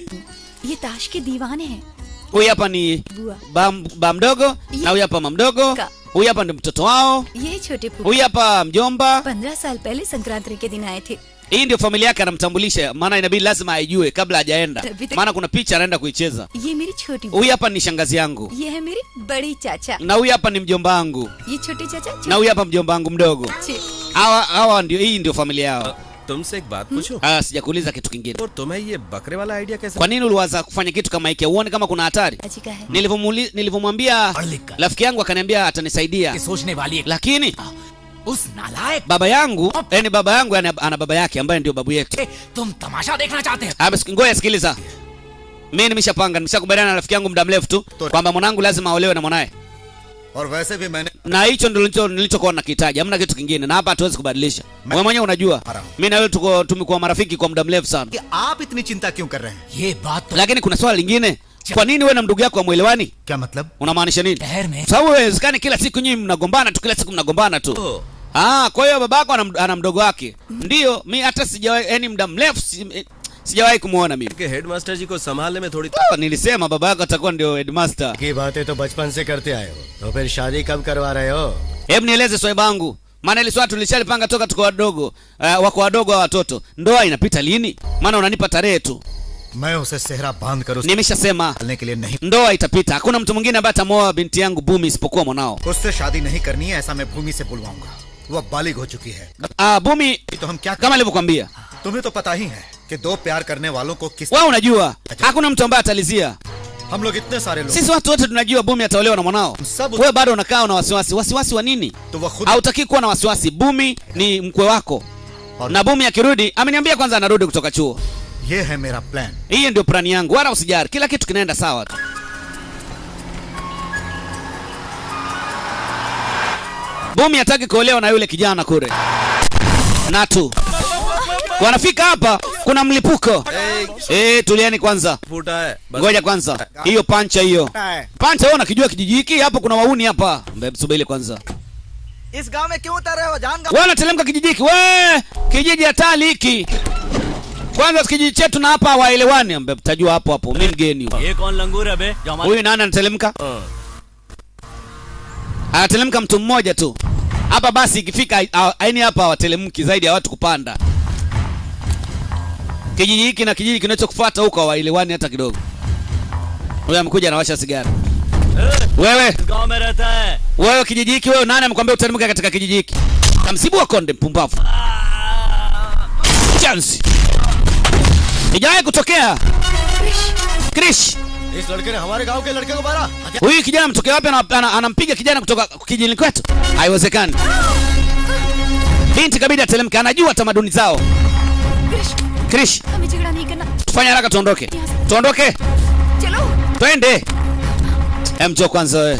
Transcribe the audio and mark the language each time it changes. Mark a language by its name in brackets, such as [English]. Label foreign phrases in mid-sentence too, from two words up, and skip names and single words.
[Hindi] ये ताश के दीवाने हैं। [Swahili] Huyu hapa ni ba mdogo na huyu hapa mama mdogo. Huyu hapa ndio mtoto wao. [Hindi] ये छोटे फूफा [Swahili] Huyu hapa mjomba. [Hindi] 15 साल पहले संक्रांति के दिन आए थे। [Swahili] Hii ndio familia yake anamtambulisha, maana inabidi lazima aijue kabla hajaenda. Maana kuna picha anaenda kuicheza. [Hindi] ये मेरी छोटी [Swahili] Huyu hapa ni shangazi yangu. [Hindi] ये है मेरी बड़ी चाचा। [Swahili] Na huyu hapa ni mjomba wangu. [Hindi] ये छोटे चाचा [Swahili] Na huyu hapa mjomba wangu mdogo. Hawa ndio, hii ndio familia yao. [Hindi] तुमसे एक बात पूछूं? [Swahili] Sijakuuliza kitu kingine. [Hindi] और तुम्हें ये बकरे वाला आइडिया कैसे? [Swahili] Kwa nini uliwaza kufanya kitu kama hiki? Uone kama kuna hatari. [Hindi] चाची का है। [Swahili] Nilivyomwambia rafiki yangu akaniambia atanisaidia. [Hindi] सोचने वाली [Swahili] Lakini [Hindi] उस नालायक [Swahili] baba yangu, yani baba yangu ana baba yake ambaye ndio babu yetu. [Hindi] तुम तमाशा देखना चाहते हो? [Swahili] Ngoja sikiliza. Mimi nimeshakubaliana na rafiki yangu muda mrefu tu kwamba mwanangu lazima aolewe na mwanae. [Hindi] और वैसे भी मैंने [Swahili] Na hicho ndio nilichokuwa nakihitaji, hamna kitu kingine, na hapa hatuwezi kubadilisha. Wewe mwenyewe unajua mimi na wewe tumekuwa marafiki kwa muda mrefu sana. [Hindi] कि आप इतनी चिंता क्यों कर रहे हैं? ये बात तो [Swahili] Lakini kuna swali lingine, kwa nini wewe na ndugu yako hamuelewani? [Hindi] क्या मतलब? [Swahili] Unamaanisha nini? [Hindi] शहर में [Swahili] Sababu haiwezekani kila siku nyinyi mnagombana tu, kila siku mnagombana tu. Kwa hiyo babako ana mdogo wake. Ndio, mimi hata sijawahi, yani muda mrefu sijawahi kumuona mimi. [Hindi] कि हेडमास्टर जी को संभालने में थोड़ी [Swahili] Nilisema baba yako atakuwa ndio headmaster. [Hindi] की बातें तो बचपन से करते आए हो, तो फिर शादी कब करवा रहे हो? [Swahili] Hebu nieleze swali bangu. Maana ile swali tulishalipanga toka tuko wadogo, wako wadogo wa watoto. Ndoa inapita lini? Maana unanipa tarehe tu. [Hindi] मैं उसे सेहरा बांध कर [Swahili] Nimeshasema [Hindi] उसने के लिए नहीं, [Swahili] ndoa itapita. Hakuna mtu mwingine ambaye atamoa binti yangu Bumi isipokuwa mwanao. [Hindi] उससे शादी नहीं करनी है, ऐसा मैं भूमि से बुलवाऊंगा। वो बालिग हो चुकी है। Bumi तो हम क्या [Swahili] kama nilivyokuambia. [Hindi] तुम्हें तो पता ही है कि दो प्यार करने वालों को किस, [Swahili] Wewe unajua hakuna mtu ambaye atalizia. [Hindi] हम लोग इतने सारे लोग, [Swahili] Sisi watu wote tunajua Bumi ataolewa na mwanao. Wewe bado unakaa na wasiwasi. Wasiwasi wa nini? [Hindi] तो वो खुद [Swahili] Hautaki kuwa na wasiwasi. Bumi ni mkwe wako. [Hindi] और [Swahili] Na Bumi akirudi, ameniambia kwanza anarudi kutoka chuo. [Hindi] ये है मेरा प्लान। [Swahili] Hii ndio plani yangu. Wala usijali. Kila kitu kinaenda sawa tu. Bumi hataki kuolewa na yule kijana kule. Natu. Wanafika hapa, kuna mlipuko. Tulieni kwanza. [Hindi] फूटा है बस। [Swahili] Ngoja kwanza. Hiyo pancha hiyo. Pancha wewe unakijua kijiji hiki? Hapo kuna wauni hapa. Subiri kwanza. [Hindi] इस गांव में क्यों उतर रहे हो? जान [Swahili] Wewe unatelemka kijiji hiki. Wewe, kijiji hatari hiki. Kwanza kijiji chetu na hapa hawaelewani. Mtajua hapo hapo. Mimi mgeni huyu. [Hindi] ये कौन लंगूर है बे? जो हमारे [Swahili] Huyu nani anatelemka? Anatelemka mtu mmoja tu. Hapa basi ikifika aini hapa hawatelemki zaidi ya watu kupanda. Kijiji hiki na kijiji kinachokufuata huko hawaelewani hata kidogo. Huyu amekuja anawasha sigara. Wewe, [Hindi] गांव में रहता है। [Swahili] wewe kijiji hiki wewe nani amekwambia uteremka katika kijiji hiki? Kamsibu wa konde mpumbavu. Chance. Ijaye kutokea. Krish. [Hindi] इस लड़के ने हमारे गांव के लड़के को मारा। [Swahili] Huyu kijana mtokea wapi anampiga kijana kutoka kijijini kwetu? Haiwezekani. Binti kabidi atelemka, anajua tamaduni zao. Krish, [Hindi] हमें झगड़ा नहीं करना। [Swahili] tufanye haraka tuondoke. Tuondoke. [Hindi] चलो। [Swahili] Twende. Njoo kwanza wewe.